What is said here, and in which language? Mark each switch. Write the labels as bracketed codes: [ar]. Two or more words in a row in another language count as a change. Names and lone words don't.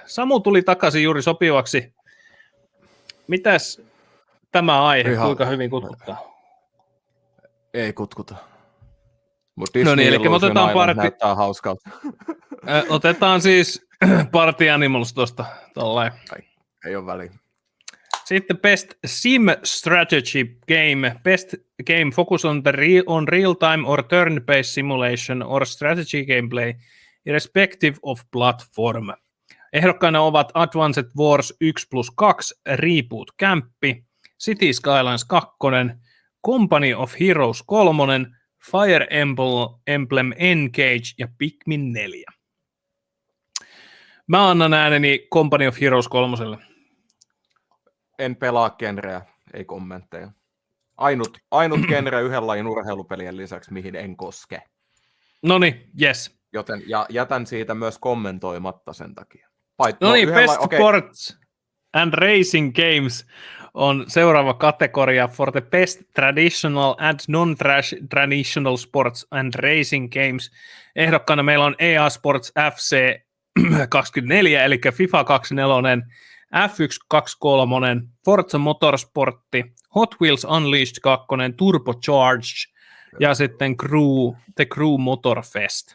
[fi] Samu tuli takaisin juuri sopivaksi. Mitäs tämä aihe, kuinka hyvin kutkuttaa? Ei kutkuta. No niin, eli me otetaan näyttää hauskalta. Otetaan siis Party Animals tuosta tollain. Ei ole väliä. Sitten [en] Best Sim Strategy Game. Best Game focus on real-time or turn-based simulation or strategy gameplay, irrespective of platform. [fi] Ehdokkaina ovat Advanced Wars 1+2, Reboot Campi, City Skylines 2, Company of Heroes 3, Fire Emblem Engage ja Pikmin 4. Mä annan ääneni Company of Heroes 3. En pelaa genreä, ei kommentteja. Ainut genre yhden lajin urheilupelien lisäksi, mihin en koske. Noniin, yes. Joten jätän siitä myös kommentoimatta sen takia. [en] Best Sports and Racing Games [fi] on seuraava kategoria [en] for the best traditional and non-traditional sports and racing games. [fi] Ehdokkaana meillä on EA Sports FC 24, eli FIFA 24, F1 23, Forza Motorsportti, Hot Wheels Unleashed 2, Turbocharged ja sitten The Crew Motorfest.